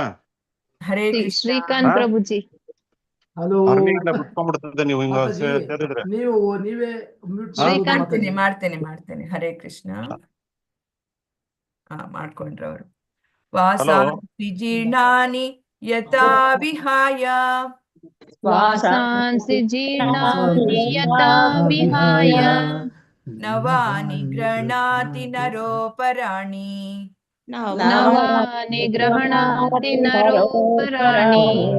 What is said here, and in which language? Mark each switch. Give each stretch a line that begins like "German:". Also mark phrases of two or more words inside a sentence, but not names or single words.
Sanskrit: ಹರೇ ಕೃಷ್ಣ.
Kannada: ಶ್ರೀಕಾಂತ್ ಪ್ರಭುಜಿ. ಹಲೋ ಬಿಟ್ಕೊಂಡ್ಬಿಡ್ತದೆ ನೀವು ಹಿಂಗ ಸೇರಿದ್ರೆ. ನೀವೇ ಮ್ಯೂಟ್ ಮಾಡ್ತೇನೆ.
Sanskrit: ಹರೇ ಕೃಷ್ಣ.
Kannada: ಮಾಡ್ಕೊಂಡ್ರ ಅವರು.
Sanskrit: ವಾಸಾಂಸಿ ಜೀರ್ಣಾನಿ ಯಥಾ ವಿಹಾಯ वासांसि जीर्णानि यथा विहाय नवानि गृह्णाति नरोपराणि नवानि गृह्णाति नरोपराणि